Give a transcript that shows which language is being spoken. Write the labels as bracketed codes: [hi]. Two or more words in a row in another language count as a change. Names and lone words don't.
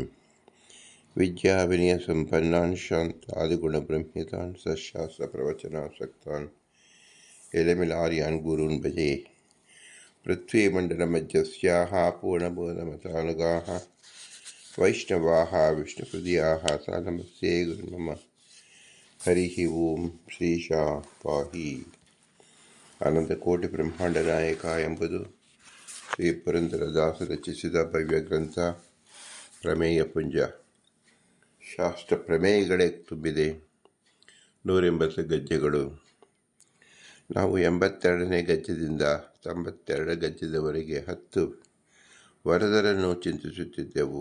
[sa] ವಿದ್ಯಾವಿನಯಸಂಪನ್ನಾನ್ ಶಾಂತಾದಿಗುಣಬ್ರಹ್ಮಿತಾನ್ ಸಶಾಸ್ತ್ರಪ್ರವಚನಾಸಕ್ತಾನ್ ಎಲೆಮಿಲಾರ್ಯಾನ್ ಗುರೂನ್ ಭಜೆ. ಪೃಥ್ವೀಮಂಡಲಮಧ್ಯಸ್ಯಾಃ ಪೂರ್ಣಬೋಧಮತಾನುಗಾಃ ವೈಷ್ಣವಾಃ ವಿಷ್ಣುಹೃದಯಾಃ ಸಾ ನಮಸ್ತೆ ಗುರುರ್ಮಮ. ಹರಿಃ ಓಂ ಶ್ರೀಶಾ ಪಾಹಿ. [kn] ಅನಂತಕೋಟಿ ಬ್ರಹ್ಮಾಂಡ ನಾಯಕ ಎಂಬುದು ಶ್ರೀ ಪುರಂದರದಾಸ ರಚಿಸಿದ ಭವ್ಯ ಗ್ರಂಥ ಪ್ರಮೇಯ ಪುಂಜ. ಶಾಸ್ತ್ರ ಪ್ರಮೇಯಗಳೇ ತುಂಬಿದೆ. 180 ಗದ್ಯಗಳು. ನಾವು 82ನೇ ಗದ್ಯದಿಂದ 92 ಗದ್ಯದವರೆಗೆ 10 ವರದರನ್ನು ಚಿಂತಿಸುತ್ತಿದ್ದೆವು.